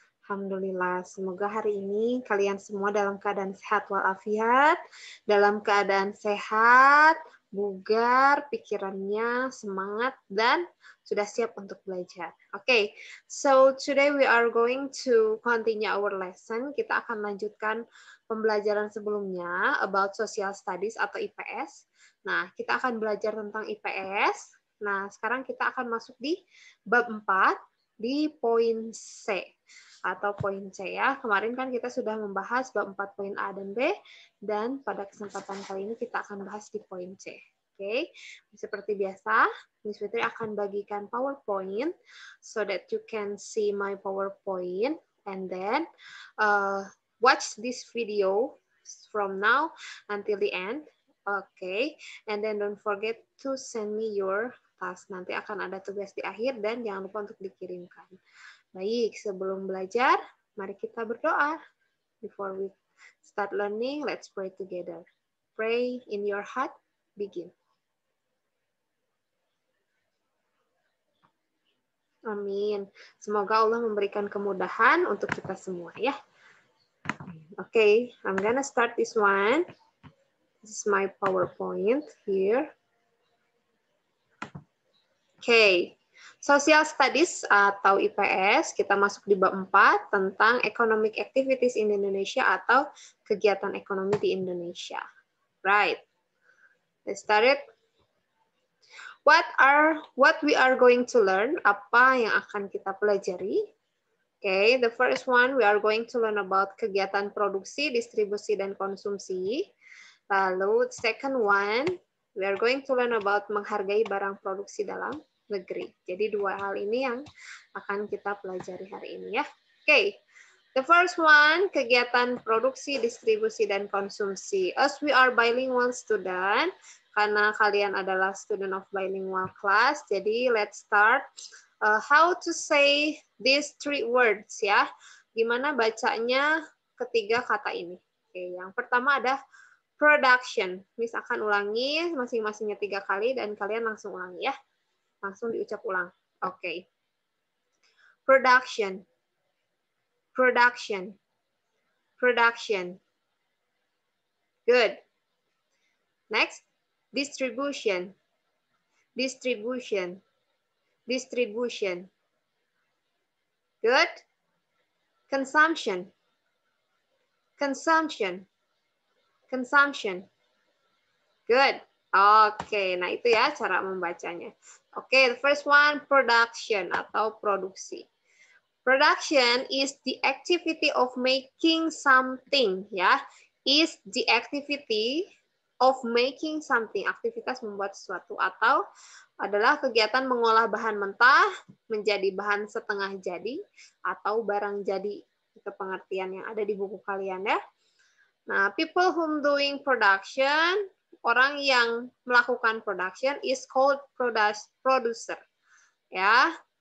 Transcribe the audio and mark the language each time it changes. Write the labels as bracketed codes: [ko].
[id] Alhamdulillah, semoga hari ini kalian semua dalam keadaan sehat walafiat, dalam keadaan sehat, bugar, pikirannya semangat, dan sudah siap untuk belajar. [en] Okay, so today we are going to continue our lesson. [id] Kita akan lanjutkan pembelajaran sebelumnya [en] about social studies [id] atau IPS. Nah, kita akan belajar tentang IPS. Nah, sekarang kita akan masuk di bab 4 di poin C atau poin C ya. Kemarin kan kita sudah membahas bab 4 poin A dan B, dan pada kesempatan kali ini kita akan bahas di poin C. Oke, seperti biasa, Miss Fitri akan bagikan PowerPoint [en] so that you can see my PowerPoint and then watch this video from now until the end. Okay, and then don't forget to send me your task. [id] Nanti akan ada tugas di akhir dan jangan lupa untuk dikirimkan. Baik, sebelum belajar, mari kita berdoa. [en] Before we start learning, let's pray together. Pray in your heart, begin. [id] Amin. Semoga Allah memberikan kemudahan untuk kita semua ya. [en] Okay, I'm gonna start this one. This is my PowerPoint here. [id] Okay, Social Studies atau IPS, kita masuk di bab 4 tentang [en] Economic Activities in Indonesia [id] atau kegiatan ekonomi di Indonesia. [en] Right. Let's start it. What we are going to learn? [id] Apa yang akan kita pelajari? [en] Okay, the first one we are going to learn about [id] kegiatan produksi, distribusi, dan konsumsi. Lalu [en] second one we are going to learn about [id] menghargai barang produksi dalam negeri. Jadi dua hal ini yang akan kita pelajari hari ini ya. [en] Okay, the first one [id] kegiatan produksi, distribusi, dan konsumsi. [en] As we are bilingual student, [id] karena kalian adalah [en] student of bilingual class, [id] jadi [en] let's start. How to say these three words ya. [id] Gimana bacanya ketiga kata ini. Oke, yang pertama ada production. Miss akan ulangi masing-masingnya 3 kali dan kalian langsung ulangi ya. Langsung diucap ulang. Oke. [en] Production. Production. Production. Good. Next. Distribution. Distribution. Distribution. Good. Consumption. Consumption. Consumption. Good. [id] Oke, nah itu ya cara membacanya. Oke, [en] the first one, production [id] atau produksi. [en] Production is the activity of making something, ya. Is the activity of making something, [id] aktivitas membuat sesuatu, atau adalah kegiatan mengolah bahan mentah menjadi bahan setengah jadi atau barang jadi. Itu pengertian yang ada di buku kalian ya. Nah, [en] people whom doing production, [id] orang yang melakukan production [en] is called producer. [id] Ya.